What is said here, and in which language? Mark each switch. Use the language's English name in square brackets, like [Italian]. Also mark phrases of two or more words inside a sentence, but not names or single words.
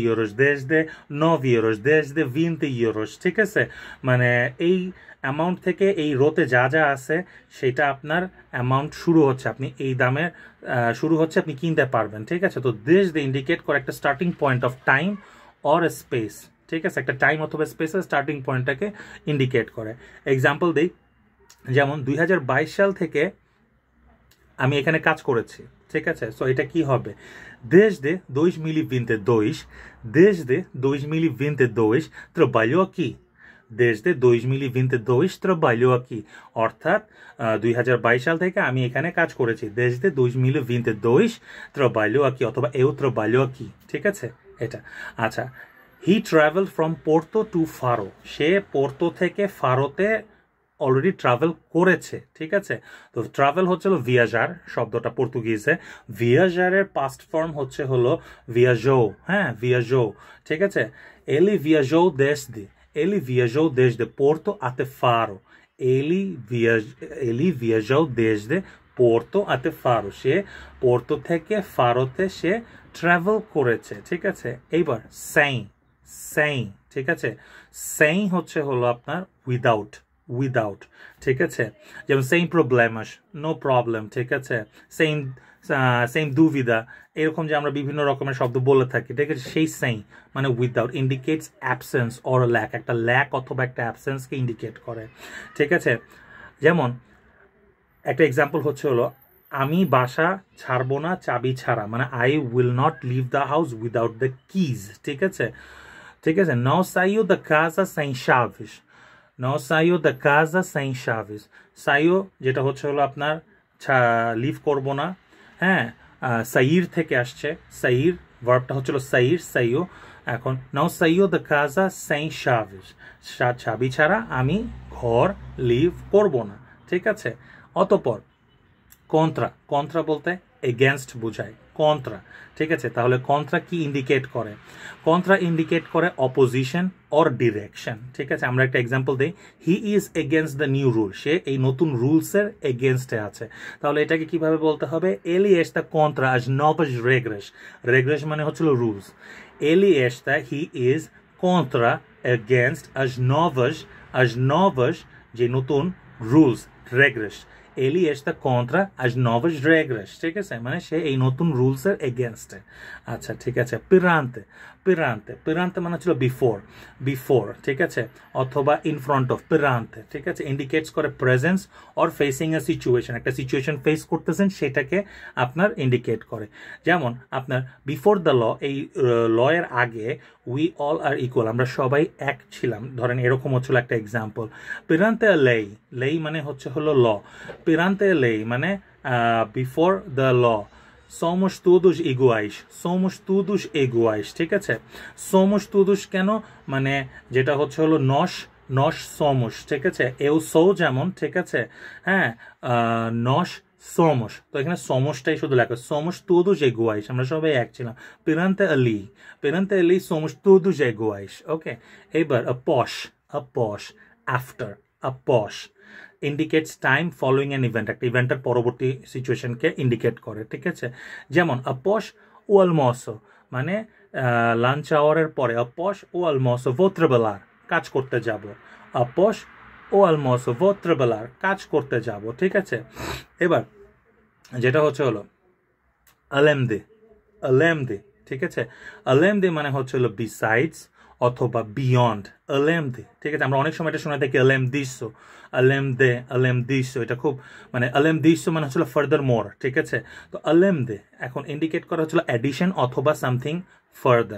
[Portuguese] euros desde 9 euros desde 20 euros [Bangla] ঠিক আছে মানে এই অ্যামাউন্ট থেকে এই রোতে যা যা আছে সেটা আপনার অ্যামাউন্ট শুরু হচ্ছে আপনি এই দামের শুরু হচ্ছে আপনি কিনতে পারবেন ঠিক আছে তো desde ইন্ডিকেট করে একটা [English] starting point of time or space [Bangla] ঠিক আছে একটা টাইম অথবা স্পেসের স্টার্টিং পয়েন্টটাকে ইন্ডিকেট করে এক্সাম্পল দিই যেমন 2022 সাল থেকে আমি এখানে কাজ করেছি ঠিক আছে সো এটা কি হবে [Portuguese] desde 2022 desde 2022 trabalhou aqui desde 2022 trabalhou [Bangla] aqui অর্থাৎ 2022 সাল থেকে আমি এখানে কাজ করেছি [Portuguese] desde 2022 trabalhou aqui [Bangla] অথবা [Portuguese] eu trabalho aqui [Bangla] ঠিক আছে এটা আচ্ছা [English] he traveled from Porto to Faro [Bangla] সে পোর্তো থেকে ফারোতে [English] already travel [Bangla] করেছে ঠিক আছে তো ট্রাভেল হচ্ছে হলো ভিয়াজার শব্দটা পর্তুগিজে ভিয়াজারের [English] past form [Bangla] হচ্ছে হলো ভিয়াজো হ্যাঁ ভিয়াজো ঠিক আছে [Portuguese] ele viajou desde Porto até Faro ele viajou desde Porto até Faro [Bangla] সে পোর্তো থেকে ফারোতে সে ট্রাভেল করেছে ঠিক আছে এইবার সেই ঠিক আছে সেই হচ্ছে হলো আপনার উইদাউট ঠিক আছে যেমন [Portuguese] sem problemas [English] no problem [Bangla] ঠিক আছে [Portuguese] sem dúvida [Bangla] এরকম যে আমরা বিভিন্ন রকমের শব্দ বলে থাকি ঠিক আছে সেই সেম মানে উইদাউট [English] indicates absence or lack [Bangla] একটা ল্যাক অথবা একটা অ্যাবসেন্সকে ইন্ডিকেট করে ঠিক আছে যেমন একটা এক্সাম্পল হচ্ছে হলো আমি বাসা ছাড়বো না চাবি ছাড়া মানে [English] I will not leave the house without the keys [Bangla] ঠিক আছে [Portuguese] não saiu da casa sem chaves não saiu da casa sem chaves [Bangla] saiu যেটা হচ্ছে হলো আপনার লিভ করব না হ্যাঁ সাইর থেকে আসছে সাইর ভার্বটা হচ্ছে হলো সাইও এখন [Portuguese] não saiu da casa sem chaves [Bangla] চাবি ছাড়া আমি ঘর লিভ করব না ঠিক আছে অতঃপর কন্ট্রা বলতে এগেনস্ট বোঝায় কন্ট্রা ঠিক আছে তাহলে কন্ট্রা কি ইন্ডিকেট করে কন্ট্রা ইন্ডিকেট করে [English] opposition or direction [Bangla] ঠিক আছে আমরা একটা এক্সাম্পল দেই [English] he is against the new rule [Bangla] সে এই নতুন রুলসের এগেনস্টে আছে তাহলে এটাকে কিভাবে বলতে হবে [Portuguese] ele está contra as novas regras [Bangla] মানে হচ্ছিল রুলস [Portuguese] ele está [English] he is [Bangla] কন্ট্রা এগেনস্ট [Portuguese] as novas [Bangla] যে নতুন রুলস রেগ্রেস [Portuguese] ele está contra as novas regras [Bangla] ঠিক আছে মানে সে এই নতুন রুলসের এগেইনস্টে আচ্ছা ঠিক আছে পিরান্তে মানে ছিল বিফোর ঠিক আছে অথবা [English] in front of [Bangla] পিরান্তে ঠিক আছে ইন্ডিকেটস করে [English] presence or facing a situation [Bangla] একটা সিচুয়েশন ফেস করতেছেন সেটাকে আপনার ইন্ডিকেট করে যেমন আপনার [English] before the law [Bangla] এই ল এর আগে [English] we all are equal [Bangla] আমরা সবাই এক ছিলাম ধরেন এরকম হচ্ছিল একটা এক্সাম্পল [Portuguese] perante lei [Bangla] মানে হচ্ছে হলো ল [Portuguese] perante lei [Bangla] মানে [English] before the law [Portuguese] somos todos [Bangla] iguais ঠিক আছে [Portuguese] somos todos [Bangla] কেন মানে যেটা হচ্ছে হলো [Portuguese] nós somos [Bangla] ঠিক আছে [Portuguese] eu sou [Bangla] যেমন ঠিক আছে হ্যাঁ [Portuguese] nós somos [Bangla] তো এখানে সমসটাই শুধু লেখা [Portuguese] somos todos iguais [Bangla] আমরা সবাই এক ছিলাম [Portuguese] perante ali somos todos iguais [Bangla] ওকে এবার [Portuguese] após after após [English] indicates time following an event [Bangla] একটা ইভেন্টের পরবর্তী সিচুয়েশনকে ইন্ডিকেট করে ঠিক আছে যেমন [Portuguese] após o almoço [Bangla] মানে লাঞ্চ আওয়ারের পরে [Portuguese] após o almoço vou trabalhar [Bangla] কাজ করতে যাব [Portuguese] após o almoço vou trabalhar [Bangla] কাজ করতে যাব ঠিক আছে এবার যেটা হচ্ছে হলো [Portuguese] além de [Bangla] ঠিক আছে [Portuguese] além de [Bangla] মানে হচ্ছে হলো besides অথবা বিয়ন্ড [Portuguese] além de, [Bangla] ঠিক আছে? আমরা অনেক সময় এটা শুনে থাকি [Portuguese] além disso, além disso, [Bangla] এটা খুব মানে [Portuguese] além disso [Bangla] মানে হচ্ছিল [English] further more, [Bangla] ঠিক আছে? তো [Portuguese] além de [Bangla] এখন ইন্ডিকেট করা হচ্ছিল অ্যাডিশন অথবা [English] something further.